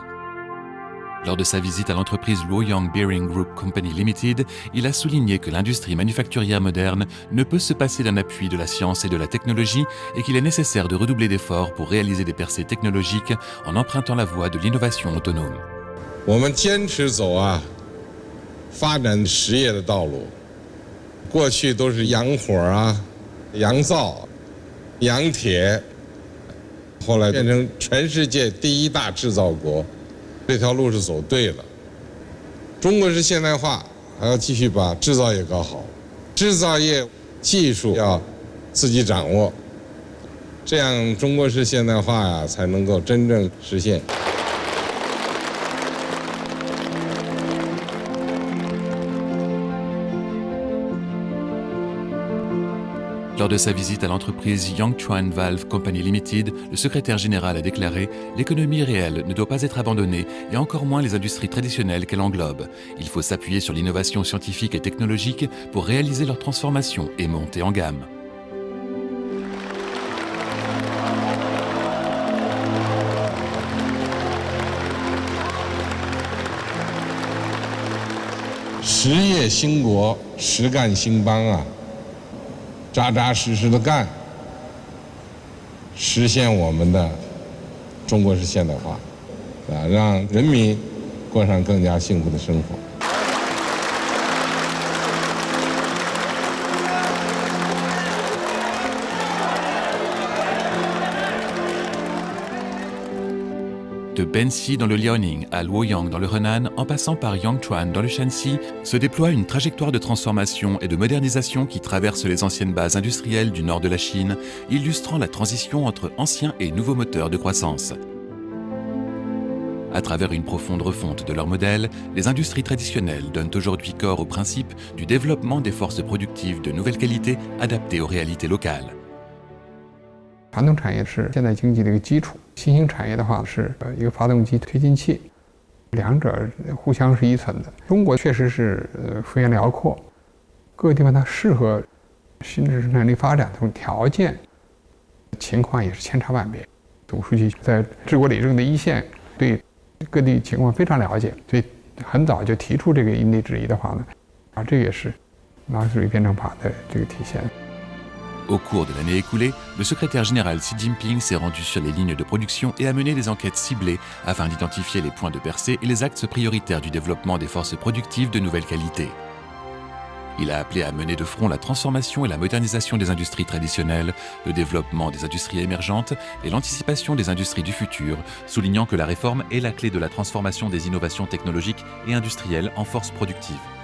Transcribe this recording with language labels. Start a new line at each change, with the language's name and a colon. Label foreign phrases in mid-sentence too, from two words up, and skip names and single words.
French: Lors de sa visite à l'entreprise Luoyang Bearing Group Company Limited, il a souligné que l'industrie manufacturière moderne ne peut se passer d'un appui de la science et de la technologie et qu'il est nécessaire de redoubler d'efforts pour réaliser des percées technologiques en empruntant la voie de l'innovation autonome.
Chinese: 我们坚持走发展实业的道路。过去都是洋火洋造、洋铁，后来变成全世界第一大制造国。这条路是走对了。中国式现代化还要继续把制造业搞好，制造业技术要自己掌握，这样中国式现代化才能够真正实现。
French: Lors de sa visite à l'entreprise Yangchuan Valve Company Limited, le secrétaire général a déclaré « L'économie réelle ne doit pas être abandonnée, et encore moins les industries traditionnelles qu'elle englobe. Il faut s'appuyer sur l'innovation scientifique et technologique pour réaliser leur transformation et monter en gamme. »
Chinese: 实业兴国，实干兴邦扎扎实实的干，实现我们的中国式现代化，让人民过上更加幸福的生活。
French: De Benxi dans le Liaoning à Luoyang dans le Henan, en passant par Yangchuan dans le Shanxi, se déploie une trajectoire de transformation et de modernisation qui traverse les anciennes bases industrielles du nord de la Chine, illustrant la transition entre anciens et nouveaux moteurs de croissance. À travers une profonde refonte de leur modèle, les industries traditionnelles donnent aujourd'hui corps au principe du développement des forces productives de nouvelle qualité adaptées aux réalités locales.
Chinese: 传统产业是现代经济的一个基础，新兴产业的话是一个发动机推进器，两者互相是依存的。中国确实是幅员辽阔，各个地方它适合新质生产力发展这种条件情况也是千差万别。总书记在治国理政的一线，对各地情况非常了解，所以很早就提出这个因地制宜的话呢，这也是马克思主义辩证法的这个体现。
French: Au cours de l'année écoulée, le secrétaire général Xi Jinping s'est rendu sur les lignes de production et a mené des enquêtes ciblées afin d'identifier les points de percée et les axes prioritaires du développement des forces productives de nouvelle qualité. Il a appelé à mener de front la transformation et la modernisation des industries traditionnelles, le développement des industries émergentes et l'anticipation des industries du futur, soulignant que la réforme est la clé de la transformation des innovations technologiques et industrielles en forces productives.